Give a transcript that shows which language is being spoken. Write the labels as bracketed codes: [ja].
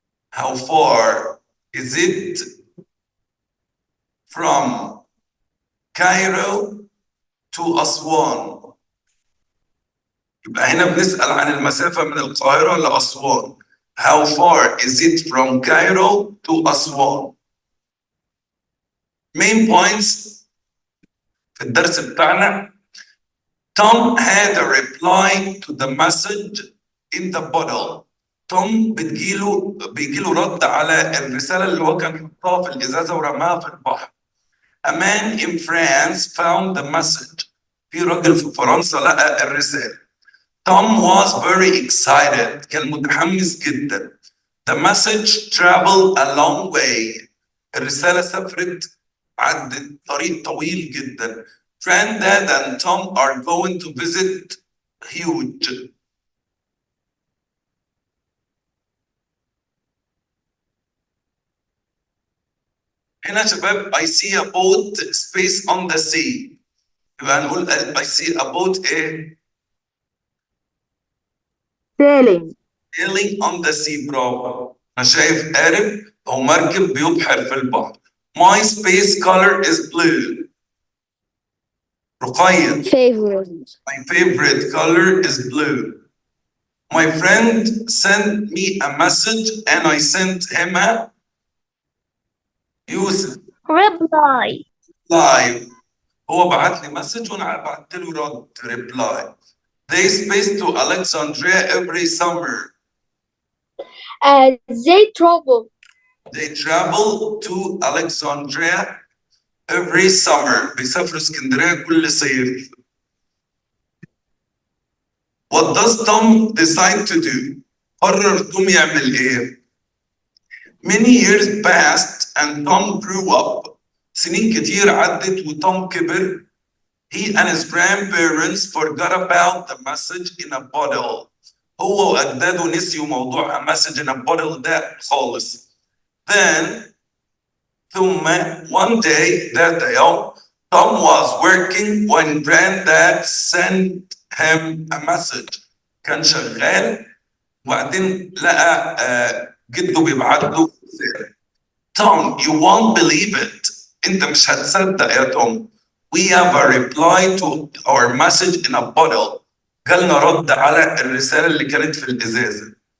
[en] How far is it from Cairo to [ar] أسوان؟ يبقى هنا بنسأل عن المسافة من القاهرة لأسوان. [en] How far is it from Cairo to Aswan? main points [ar] في الدرس بتاعنا. [en] Tom had a reply to the message in the bottle. [ar] توم بيجيله رد على الرسالة اللي هو كان حطها في الإزازة ورماها في البحر. [en] A man in France found the message. [ar] في راجل في فرنسا لقى الرسالة. [en] Tom was very excited. [ar] كان متحمس جدا. [en] The message traveled a long way. [ar] الرسالة سافرت عدت طريق طويل جدا. [en] Granddad and Tom are going to visit huge. [ar] هنا شباب [en] I see a boat space on the sea. [ar] يبقى هنقول [en] I see a boat [ar] ايه؟ [en] sailing, sailing on the sea. [ar] برافو. أنا شايف قارب أو مركب بيبحر في البحر. [en] My space color is blue. رقية. favorite, My favorite color is blue. My friend sent me a message and I sent him a يوسف reply, live. [ar] هو بعت لي مسج وانا بعت له رد reply. [en] They space to Alexandria every summer. they travel, They travel to Alexandria every summer. [ar] بيسافروا اسكندرية كل صيف. [en] What does Tom decide to do? [ar] قرر توم يعمل ايه؟ [en] Many years passed and Tom grew up. [ar] سنين كتير عدت وتوم كبر. [en] He and his grandparents forgot about the message in a bottle. [ar] هو وأجداده نسيوا موضوع [en] a message in a bottle [ar] ده خالص. [en] Then [ar] ثم [en] one day [ar] ذات يوم [en] Tom was working when granddad sent him a message. [ar] كان شغال وبعدين لقى جده بيبعت له رسالة. [en] Tom, you won't believe it. [ar] انت مش هتصدق يا توم. [en] We have a reply to our message in a bottle. [ar] جالنا رد على الرسالة اللي كانت في الإزازة.